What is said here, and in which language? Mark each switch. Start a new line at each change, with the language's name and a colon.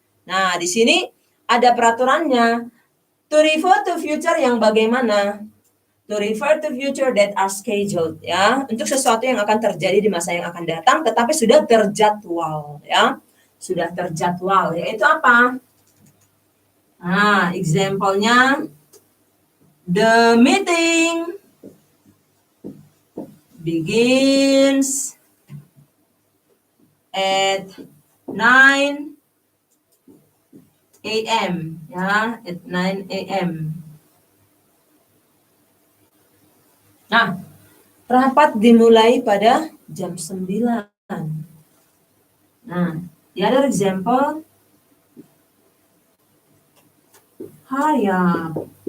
Indonesian: Nah, di sini ada peraturannya.
English: To refer to future
Indonesian: yang bagaimana?
English: To refer to future that are scheduled,
Indonesian: ya, untuk sesuatu yang akan terjadi di masa yang akan datang tetapi sudah terjadwal, ya. Sudah terjadwal, yaitu apa?
English: Nah, example-nya the meeting begins at 9 a.m. ya, at 9 a.m.
Indonesian: Nah, rapat dimulai pada jam 9.
English: Nah, the other example, hurry up.